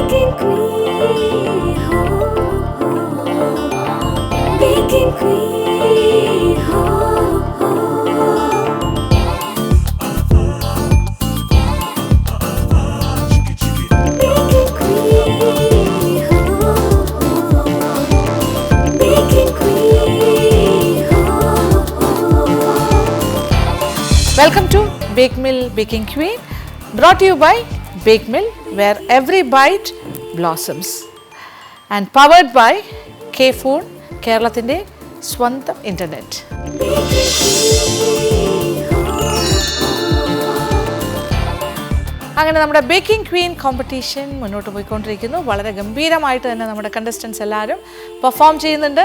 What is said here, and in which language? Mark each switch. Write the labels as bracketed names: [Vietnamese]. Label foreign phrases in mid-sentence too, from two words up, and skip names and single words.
[English] Baking Queen, ho, ho. Baking Queen, ho, ho. Baking Queen, ho, ho. Welcome to Bake Mill Baking Queen, brought to you by Bake Mill, where every bite blossoms, and powered by K-Phone, [Malayalam] കേരളത്തിൻ്റെ സ്വന്തം ഇൻ്റർനെറ്റ്. അങ്ങനെ നമ്മുടെ [English] Baking Queen competition [Malayalam] മുന്നോട്ട് പോയിക്കൊണ്ടിരിക്കുന്നു. വളരെ ഗംഭീരമായിട്ട് തന്നെ നമ്മുടെ കണ്ടസ്റ്റൻസ് എല്ലാവരും പെർഫോം ചെയ്യുന്നുണ്ട്.